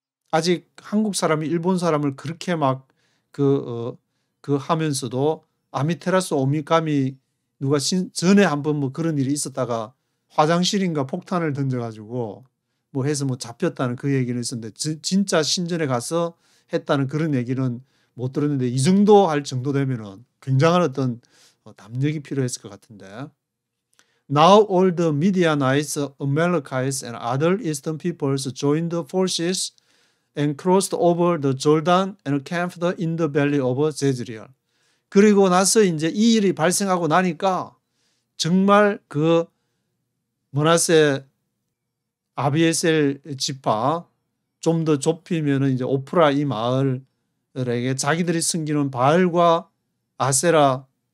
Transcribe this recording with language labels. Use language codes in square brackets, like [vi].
[ko] 아직 한국 사람이 일본 사람을 그렇게 막 하면서도 아미테라스 오미카미 누가 전에 한번 뭐 그런 일이 있었다가 화장실인가 폭탄을 던져가지고 뭐 해서 뭐 잡혔다는 그 얘기는 있었는데 진짜 신전에 가서 했다는 그런 얘기는 못 들었는데 이 정도 할 정도 되면은 굉장한 어떤 담력이 필요했을 것 같은데. [en] Now all the Midianites, Amalekites, and other eastern peoples joined the forces and crossed over the Jordan and camped in the valley of Jezreel. [ko] 그리고 나서 이제 이 일이 발생하고 나니까 정말 그 므낫세 아비에셀 지파 좀 더 좁히면은 이제 오프라 이 마을에게 자기들이 섬기는 바알과 아세라